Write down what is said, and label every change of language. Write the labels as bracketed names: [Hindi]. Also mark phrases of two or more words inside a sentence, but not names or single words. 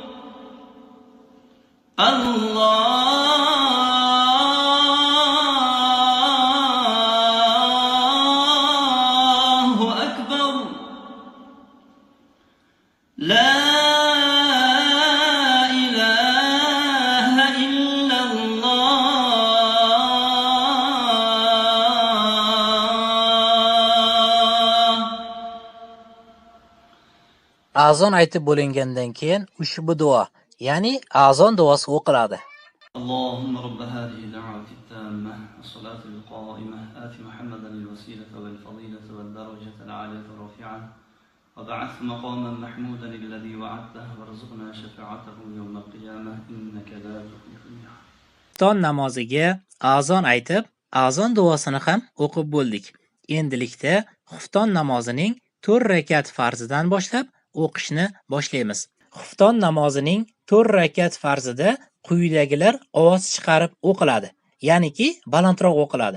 [Arabic] الله أكبر. لا إله إلا الله. [Uzbek] Azon aytib bo'lingandan keyin ushbu duo, ya'ni azon duosi o'qiladi. [Arabic] اللهم رب هذه الدعوة التامة والصلاة القائمة آت محمدا الوسيلة والفضيلة والدرجة العالية الرفيعة وبعث مقاما محمودا الذي وعدته وارزقنا شفاعته يوم القيامة إنك لا تخلف الميعاد. [Uzbek] Xufton namoziga azon aytib, azon duosini ham o'qib bo'ldik. Endilikda xufton namozining 4 rakat farzidan boshlab o'qishni boshlaymiz. Xufton namozining 4 rakat farzida quyidagilar ovoz chiqarib o'qiladi, ya'niki balandroq o'qiladi.